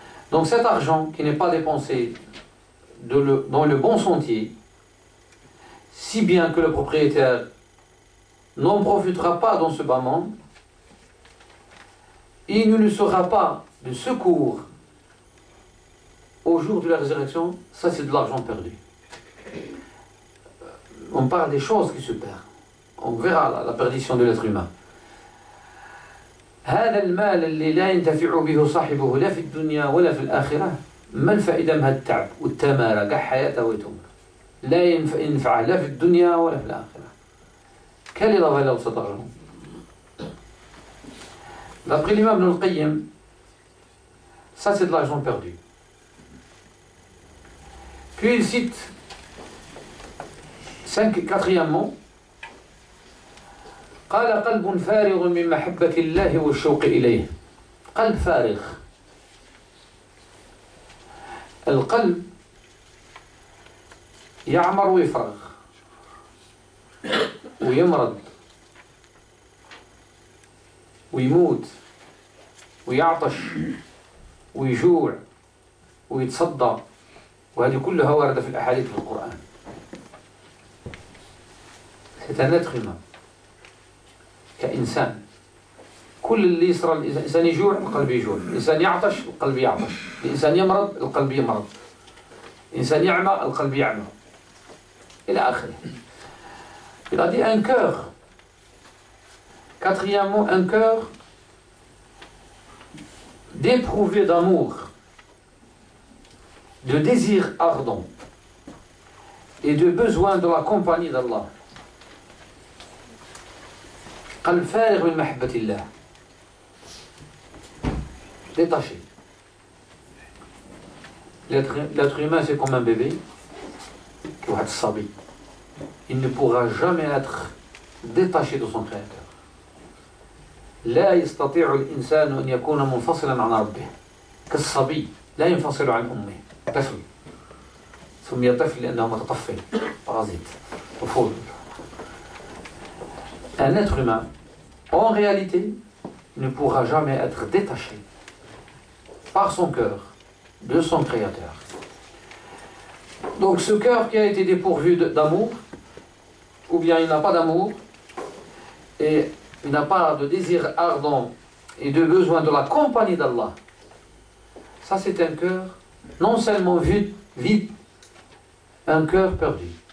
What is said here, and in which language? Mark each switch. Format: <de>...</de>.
<fr>Donc cet argent qui n'est pas dépensé dans le bon sentier, si bien que le propriétaire n'en profitera pas dans ce bas monde, il ne lui sera pas de secours au jour de la résurrection. Ça, c'est de l'argent perdu. On parle des choses qui se perdent. On verra la perdition de l'être humain.</fr> <ar>هذا المال اللي لا ينتفع به صاحبه لا في الدنيا ولا في الآخرة، ما الفائدة من هذا التعب والتمارة كاع حياته ويتمر؟ لا ينفع لا في الدنيا ولا في الآخرة.</ar> <fr>Quelle est la valeur de cet argent? D'après l'imam Ibn al-Qayyim, Ça, c'est de l'argent perdu. Puis il cite quatrièmement,</fr> <ar>قال قلب فارغ من محبة الله والشوق إليه. قلب فارغ. القلب يعمر ويفرغ ويمرض ويموت ويعطش ويجوع ويتصدى، وهذه كلها واردة في الأحاديث في القرآن.</ar> <fr>C'est un être humain</fr> <ar>كإنسان. كل اللي يصير الإنسان يجوع القلب يجوع، الإنسان يعطش القلب يعطش، الإنسان يمرض القلب يمرض، الإنسان يعمى القلب يعمى، إلى آخره.</ar> <fr>Il a dit un cœur. Quatrièmement, un cœur d'éprouvé d'amour, de désir ardent et de besoin de la compagnie d'Allah.</fr> <ar>قلب فارغ من محبة الله.</ar> <fr>Détaché. L'être humain, c'est comme un bébé,</fr> <ar>واحد الصبي.</ar> <fr>Il ne pourra jamais être détaché de son créateur.</fr> <ar>لا يستطيع الإنسان أن يكون منفصلا عن ربه. كالصبي لا ينفصل عن أمه. طفل سمي طفل لأنه متطفل بارازيت طفول.</ar> <fr>Un être humain, en réalité, ne pourra jamais être détaché par son cœur de son créateur. Donc ce cœur qui a été dépourvu d'amour, ou bien il n'a pas d'amour, et il n'a pas de désir ardent et de besoin de la compagnie d'Allah, ça c'est un cœur non seulement vide, un cœur perdu.</fr>